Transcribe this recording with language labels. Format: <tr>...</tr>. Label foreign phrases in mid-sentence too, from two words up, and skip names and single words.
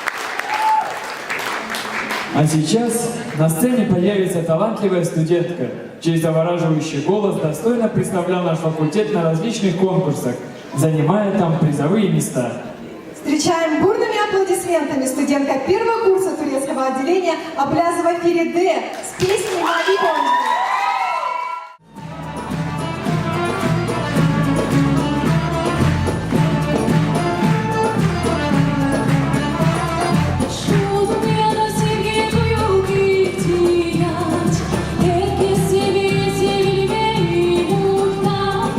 <ru>А сейчас на сцене появится талантливая студентка чей завораживающий голос достойно представлял наш факультет на различных конкурсах, занимая там призовые места. Встречаем бурными аплодисментами студентка первого курса турецкого отделения Аблязова Фериде с песней «Мави Бонди».</ru> <tr>Şu dünyada sevgi duyup ihtiyaç, herkes sevgiye sevilmeye muhtaç.</tr>